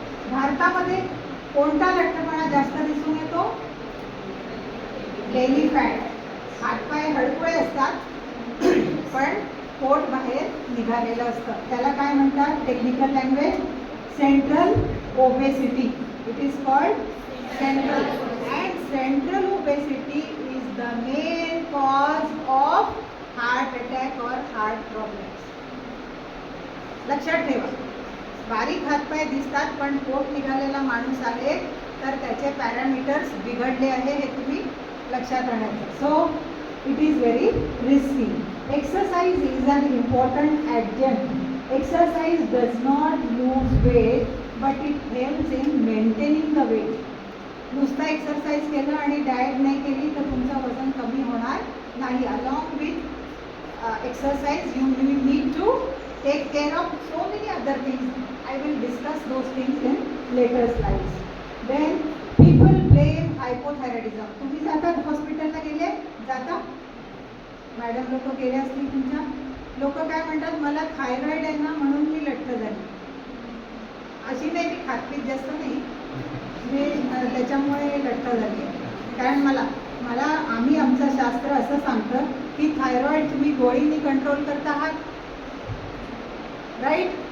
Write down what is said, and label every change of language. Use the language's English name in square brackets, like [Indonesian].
[Marathi] भारतामध्ये कोणता लठ्ठपणा जास्त दिसून येतो? Belly fat. हातपाय हडकुळे असतात पण पोट बाहेर निघालेलं असतं, त्याला काय म्हणतात technical language? [English] Central obesity. It is called central. And central obesity is the main cause of heart attack और heart problems. [Marathi] लक्षात ठेवा, बारीक हातपाय दिसतात पण पोट निघालेला माणूस आहे तर त्याचे पॅरामीटर्स बिघडले आहे, हे तुम्ही लक्षात आणायचं. [English] So it is very risky. Exercise is an important adjunct. Exercise does not lose weight but it helps in maintaining the weight. [Marathi] नुसता एक्सरसाइज केलं आणि डाएट नाही केली तर तुमचं वजन कमी होणार नाही. [English] Along with exercise you need to take care of so many other things. I will discuss those things in later slides. Then people blame hypothyroidism. [Marathi] तुम्ही जातात हॉस्पिटलला गेले? जाता? मॅडम लोक गेले असतील तुमच्या. लोक काय म्हणतात, मला थायरॉइड आहे ना म्हणून मी लठ्ठ झाली. अशी नाही, मी खातपीत जास्त नाही, मी त्याच्यामुळे लठ्ठ झाली. कारण आम्ही आमचं शास्त्र असं सांगतं की थायरॉइड तुम्ही गोळींनी कंट्रोल करत आहात, राईट?